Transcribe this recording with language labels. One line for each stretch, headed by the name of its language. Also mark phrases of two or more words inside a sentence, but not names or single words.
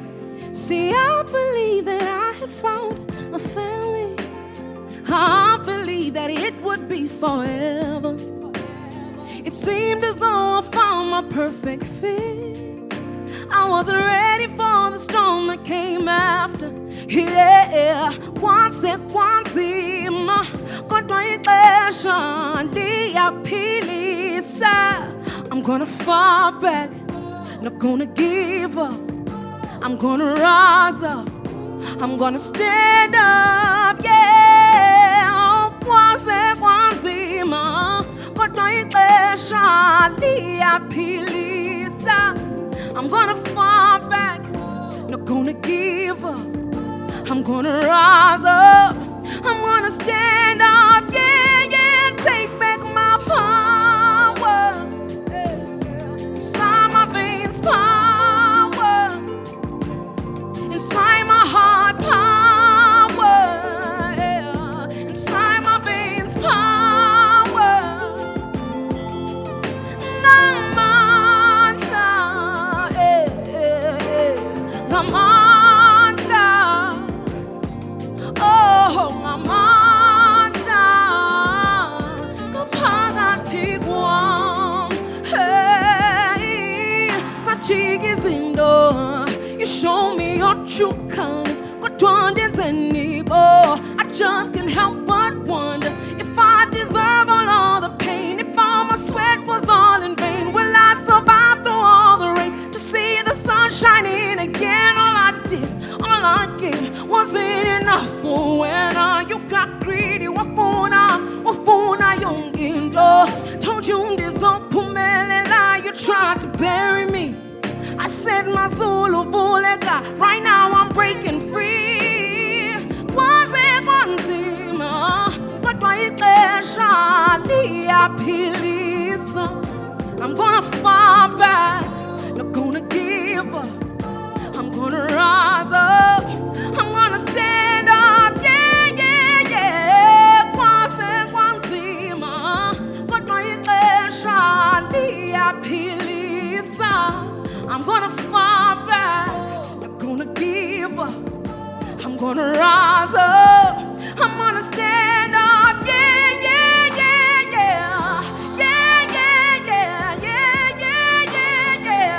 English: See, I believe that I had found a family. I believe that it would be forever. It seemed as though I found my perfect fit. I wasn't ready for the storm that came after. Yeah,
Xhosa: kwanzima kodwa ixesha liyaphilisa.
English: I'm gonna fight back, not gonna give up. I'm gonna rise up, I'm gonna stand up, yeah.
Xhosa: Kwanzima kodwa ixesha liyaphilisa.
English: I'm gonna fight back, not gonna give up. I'm gonna rise up, I'm gonna stand up, yeah, yeah. Take back my power, inside my veins, power, inside my heart, power, yeah. Inside my veins, power.
Zulu: Namandla, namandla. Oh, ngamandla ngaphakathi kwami. Hey, sajika izinto.
English: You show me your true colors.
Xhosa: Kodwa ndenzeni bo?
English: I just can't help but wonder if I deserve all the pain. If all my sweat was all in vain, will I survive through all the rain to see the sun shining again? All I gave wasn't enough for when you got greedy.
Zulu: Wafuna yonginto.
English: Told you ndizophumelela. You tried to bury me. I said my Zulu vuleka. Right now I'm breaking free.
Xhosa: Kwanzima kodwa ixesha liyaphilisa.
English: I'm gonna fight back, not gonna give up. I'm gonna rise up, I'm gonna stand up, yeah, yeah, yeah.
Xhosa: Kwanzima kodwa ixesha liyaphilisa.
English: I'm gonna fight back, not gonna give up. I'm gonna rise up, I'm gonna stand up, yeah, yeah, yeah, yeah. Yeah, yeah, yeah, yeah, yeah, yeah, yeah.